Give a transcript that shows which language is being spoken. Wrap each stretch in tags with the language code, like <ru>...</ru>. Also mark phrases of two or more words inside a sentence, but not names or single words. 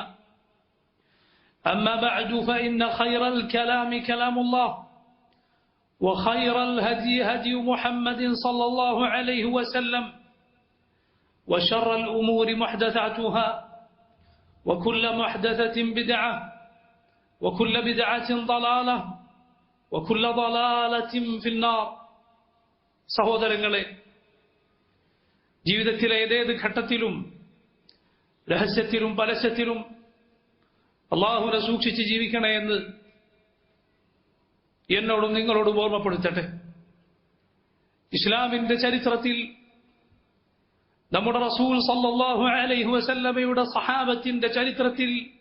<ar>أما بعد، فإن خير الكلام كلام الله، وخير الهدي هدي محمد صلى الله عليه وسلم، وشر الأمور محدثاتها، وكل محدثة بدعة، وكل بدعة ضلالة، وكل ضلالة في النار.</ar> <ml>സഹോദരങ്ങളെ, ജീവിതത്തിലെ ഏതേത് ഘട്ടത്തിലും രഹസ്യത്തിലും പരസ്യത്തിലും അള്ളാഹുവിനെ സൂക്ഷിച്ച് ജീവിക്കണേ എന്ന് എന്നോടും നിങ്ങളോടും ഓർമ്മപ്പെടുത്തട്ടെ. ഇസ്ലാമിന്റെ ചരിത്രത്തിൽ നമ്മുടെ റസൂൽ</ml> <ar>صلى الله عليه وسلم</ar> <ml>സഹാബത്തിന്റെ ചരിത്രത്തിൽ</ml>